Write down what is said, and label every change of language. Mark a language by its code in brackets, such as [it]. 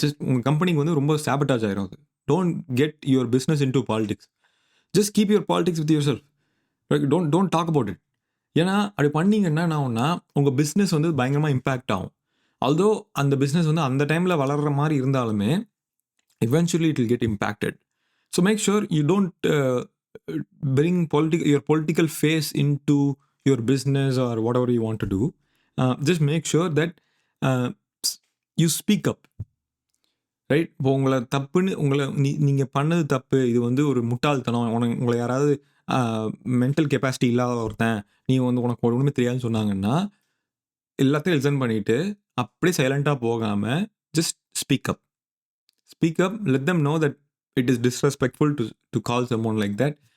[ta] Just உங்க கம்பெனிக்கு வந்து ரொம்ப சாபட்டாஜ் ஆயிரும் அது. [en] Don't get your business into politics. Just keep your politics with yourself. Don't don't talk about it. [ta] ஏன்னா, அப்படி பண்ணீங்கன்னா என்ன ஆகும்னா, உங்க பிசினஸ் வந்து பயங்கரமா இம்பாக்ட் ஆகும். ஆல்தோ அந்த பிஸ்னஸ் வந்து அந்த டைமில் வளர்கிற மாதிரி இருந்தாலுமே [en] eventually it will get impacted. So make sure you don't bring your political face into your business or whatever you want to do. Just make sure that uh, you speak up, right? [ta] இப்போ உங்களை தப்புன்னு நீங்கள் பண்ணது தப்பு, இது வந்து ஒரு முட்டாள்தனம், உங்களை யாராவது மென்டல் கெப்பாசிட்டி இல்லாத ஒருத்தன், நீ வந்து உனக்கு ஒன்றுமே தெரியாதுன்னு சொன்னாங்கன்னா எல்லாத்தையும் லிசன் பண்ணிவிட்டு அப்படியே சைலண்ட்டாக போகாமல் [en] Just speak up. Let them know that it is disrespectful to call someone like that.